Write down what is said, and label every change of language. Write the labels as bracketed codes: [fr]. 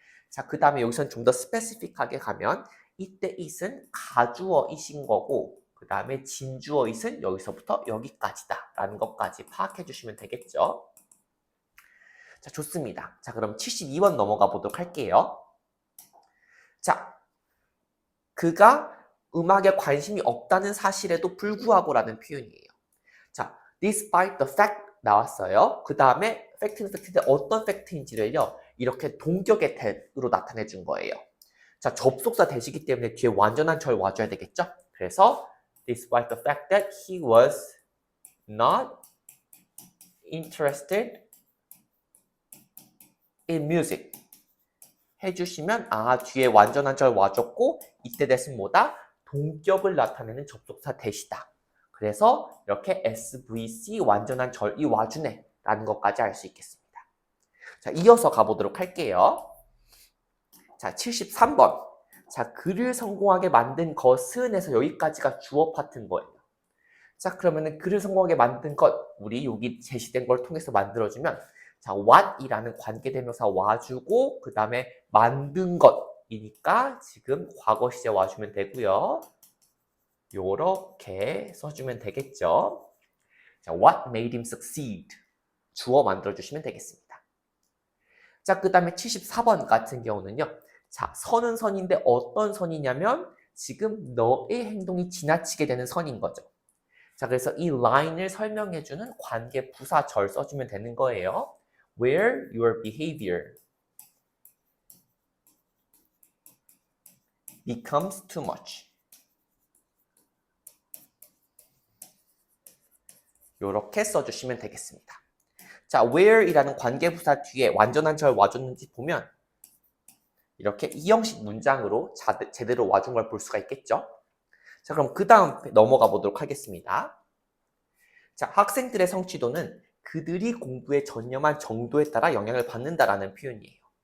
[ko] 자, 그 다음에 여기서는 좀 더 스페시픽하게 가면 이때 it은 가주어이신 거고 그 다음에 진주어 it은 여기서부터 여기까지다 라는 것까지 파악해 주시면 되겠죠. 자, 좋습니다. 자, 그럼 72번 넘어가 보도록 할게요. 자, 그가 음악에 관심이 없다는 사실에도 불구하고 라는 표현이에요. 자, [en] despite the fact [ko] 나왔어요. 그 다음에 팩트는 팩트인데 어떤 팩트인지를요. 이렇게 동격의 대로 나타내 준 거예요. 자, 접속사 대시기 때문에 뒤에 완전한 절 와줘야 되겠죠? 그래서 [en] despite the fact that he was not interested in music [ko] 해주시면 뒤에 완전한 절 와줬고 이때 대신 뭐다? 동격을 나타내는 접속사 대시다. 그래서 이렇게 SVC 완전한 절이 와주네 라는 것까지 알 수 있겠습니다. 자, 이어서 가보도록 할게요. 자, 73번. 자, 글을 성공하게 만든 것은에서 여기까지가 주어 파트인 거예요. 자, 그러면은 글을 성공하게 만든 것, 우리 여기 제시된 걸 통해서 만들어주면 자, what이라는 관계대명사 와주고 그 다음에 만든 것이니까 지금 과거 시제 와주면 되고요. 요렇게 써주면 되겠죠. 자, [en] what made him succeed? [ko] 주어 만들어주시면 되겠습니다. 자, 그 다음에 74번 같은 경우는요. 자, 선은 선인데 어떤 선이냐면 지금 너의 행동이 지나치게 되는 선인 거죠. 자, 그래서 이 라인을 설명해주는 관계 부사절 써주면 되는 거예요. [en] Where your behavior becomes too much. [ko] 이렇게 써주시면 되겠습니다. 자, where이라는 관계부사 뒤에 완전한 절 와줬는지 보면 이렇게 이 형식 문장으로 제대로 와준 걸 볼 수가 있겠죠. 자, 그럼 그 다음 넘어가 보도록 하겠습니다. 자, 학생들의 성취도는 그들이 공부에 전념한 정도에 따라 영향을 받는다라는 표현이에요.